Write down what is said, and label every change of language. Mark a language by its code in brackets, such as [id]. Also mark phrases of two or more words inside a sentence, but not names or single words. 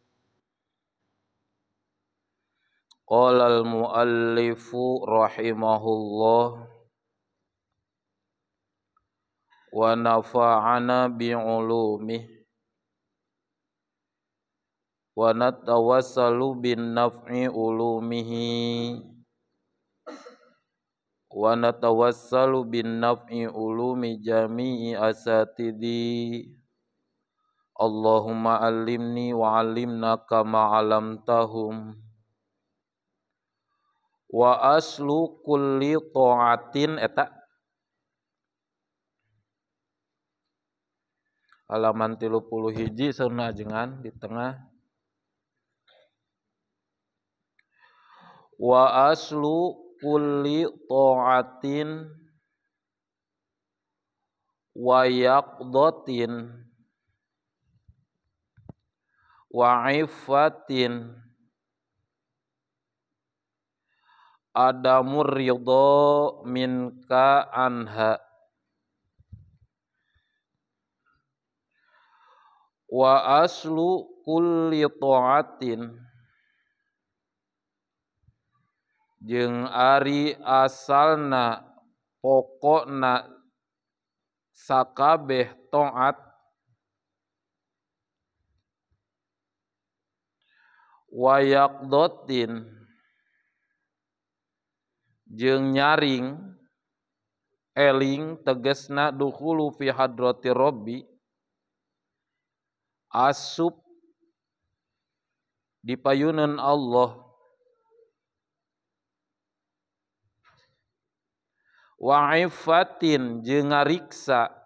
[ar] قال المؤلف رحمه الله ونفعنا بعلومه ونتوسل بنفع علومه ونتوسل بنفع علوم جميع أساتذتي. اللهم علمني وعلمنا كما علمتهم. وأصل كل طاعة [su] eta halaman 31 sauna ajengan di tengah. [ar] وأصل كل طاعة ويقظة وعفة عدم الرضا منك عنها. وأصل كل طاعة [su] jeung ari asalna pokokna sakabeh taat [ar] ويقظة [su] jeung nyaring eling tegesna [ar] دخول في حضرة ربي [su] asup di payunan Allah [ar] وعفة [su] jeung ngariksa